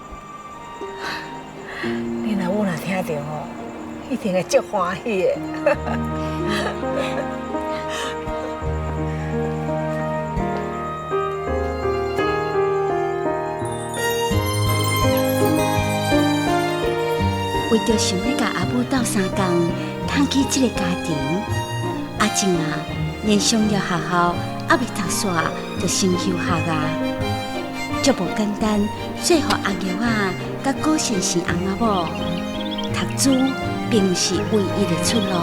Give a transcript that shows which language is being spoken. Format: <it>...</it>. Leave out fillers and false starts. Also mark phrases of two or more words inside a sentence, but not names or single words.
<nan>恁老母若听到吼，一定会足欢喜的。为着想要甲阿母斗3 工，撑起这个家庭，阿静啊，连上了学校还未读煞，就先休学啊。足无简单，说服阿玉啊，甲顾先生翁仔某，读书并不是唯一的出路。</nan>